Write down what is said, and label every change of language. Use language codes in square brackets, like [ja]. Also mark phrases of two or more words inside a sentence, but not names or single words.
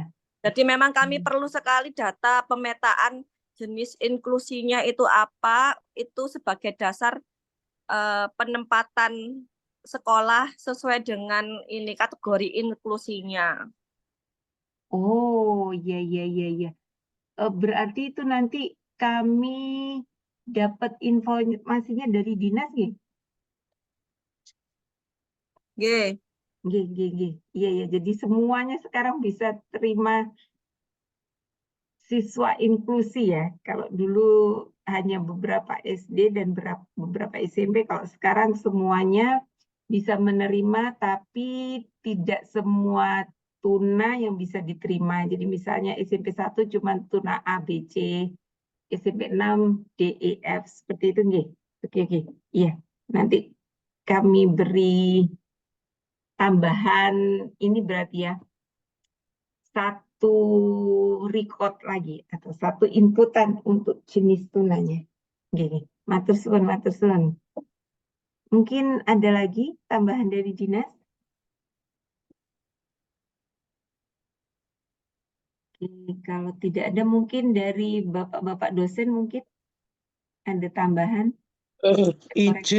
[id] Jadi memang kami perlu sekali data pemetaan jenis inklusinya itu apa, itu sebagai dasar penempatan sekolah sesuai dengan ini kategori inklusinya. Oh, iya, iya, iya, iya. Berarti itu nanti kami dapat informasinya dari dinas, nggih? Nggih. [jv] Nggih, nggih, nggih. [id] Iya, iya. Jadi semuanya sekarang bisa terima siswa inklusi ya. Kalau dulu hanya beberapa SD dan beberapa SMP, kalau sekarang semuanya bisa menerima, tapi tidak semua tuna yang bisa diterima. Jadi misalnya SMP 1 cuma tuna A, B, C, SMP 6 D, E, F, seperti itu nggih. Oke, oke. Iya, nanti kami beri tambahan ini berarti ya, satu record lagi atau satu inputan untuk jenis tunanya. Gini, [jv] matur suwun, matur suwun. [id] Mungkin ada lagi tambahan dari dinas? Oke, kalau tidak ada mungkin dari bapak-bapak dosen mungkin ada tambahan Izin,